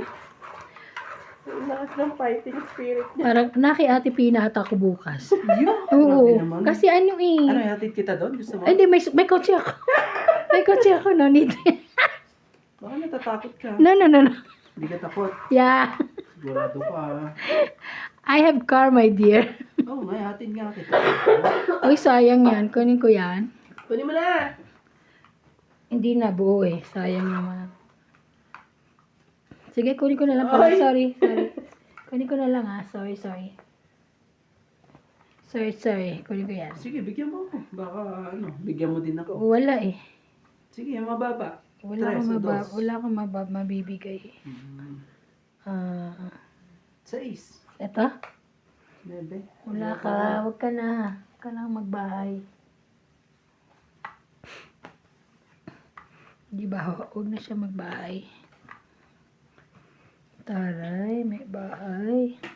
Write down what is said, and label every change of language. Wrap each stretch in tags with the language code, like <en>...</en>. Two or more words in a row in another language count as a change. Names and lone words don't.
<tl>ang lakas ng</tl> <en>fighting spirit</en> <tl>niya. Parang naki-ate pinata ko bukas. Yun, Oo. grabe naman. Kasi ano eh. Ano, hatid kita doon? Gusto mo? Ay, hindi, may kotse ako. May kotse ako,</tl> <en>no need.</en> <tl>Baka natatakot ka. No. Hindi ka takot. Yeah. Sigurado ka.</tl> <en>I have car, my dear.</en> <tl>Oo, may hatid nga kita. Uy, sayang yan. Kunin ko yan. Kunin mo na. Hindi na buo eh. Sayang naman. Sige, kunin ko na lang pala. Ay! Sorry. Kunin ko na lang ah. Sorry. Kunin ko yan. Sige, bigyan mo ako. Baka, bigyan mo din ako. Wala eh. Sige, mababa. Wala</tl> <es>Tres o dos.</es> <tl>akong mabibigay. Ah, 6. eto? 9. Wala ka. Huwag ka na. Huwag ka na magbahay. Di ba? Huwag na siya magbahay. Taray, may bahay.</tl>